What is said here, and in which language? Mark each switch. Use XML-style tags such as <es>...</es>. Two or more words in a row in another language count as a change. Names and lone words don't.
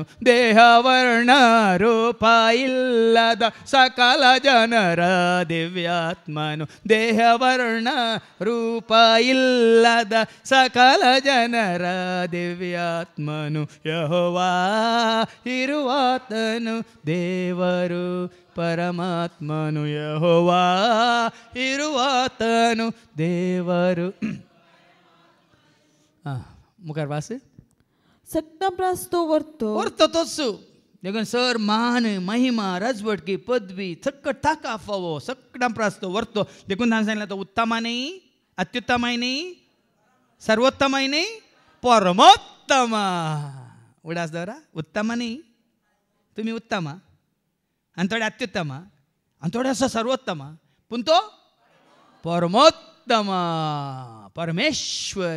<kn>ದೇಹ ವರ್ಣ ರೂಪ ಇಲ್ಲದ ಸಕಲ ಜನರ ದಿವ್ಯಾತ್ಮನು ದೇಹ ವರ್ಣ ರೂಪ ಇಲ್ಲದ ಸಕಲ ಜನರ ದಿವ್ಯಾತ್ಮನು ಯೆಹೋವಾ ಇರುವಾತನು ದೇವರು ಪರಮಾತ್ಮನು ಯೆಹೋವಾ ಇರುವಾತನು ದೇವರು</kn> <kok>मुखार वास सक्ता प्रास्तो वर्तो वर्तो तोच देखून सर मान महिमा राजवटकी पदवी सक्कट ताका फावो सक्कडां प्रास्तो वर्तो देखून हांवें सांगलें तो उत्तमा न्ही अत्युत्तमाय न्ही सर्वोत्तमाय न्ही परमोत्तमा उडास दवरा उत्तमा न्ही तुमी उत्तमा आनी थोडे अत्युत्तम आनी थोडे आसा सर्वोत्तम पूण तो परमोत्तम परमेश्वर</kok>